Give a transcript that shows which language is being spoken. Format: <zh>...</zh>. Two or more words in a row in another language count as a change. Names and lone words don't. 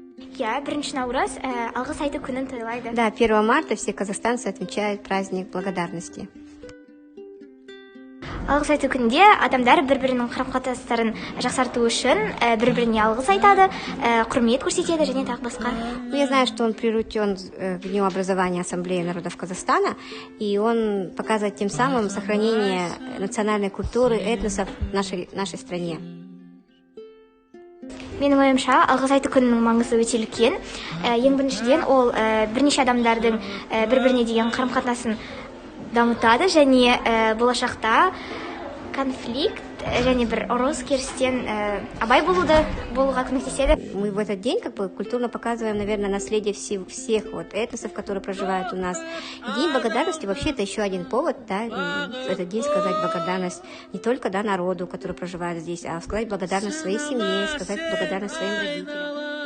<kk>Я бірінші наурыз алғыс айту күнін тойлайды.</kk> <ru>Да, 1 марта все казахстанцы отмечают праздник благодарности.</ru> <kk>Алғыс айту күнінде адамдар бір-бірінің қарым-қатынастарын жақсарту үшін бір-біріне алғыс айтады, құрмет көрсетеді және тағы басқа.</kk> <ru>Я знаю, что он приручен к Дню образования Ассамблеи народов Казахстана, и он показывает тем самым сохранение национальной культуры, этносов в нашей стране.</ru> <kk>Менің ойымша, алғыс айту күнінің маңызы өте үлкен. Ең біріншіден ол бірнеше адамдардың бір-біріне деген қарым-қатынасын дамытады және болашақта конфликт және бір ұрыс керістен абай болуға көмектеседі.</kk> <ru>Мы в этот день культурно показываем, наверное, наследие всех этносов, которые проживают у нас. И День благодарности вообще это еще один повод, да, в этот день сказать благодарность не только народу, который проживает здесь, а сказать благодарность своей семье, сказать благодарность своим родителям.</ru>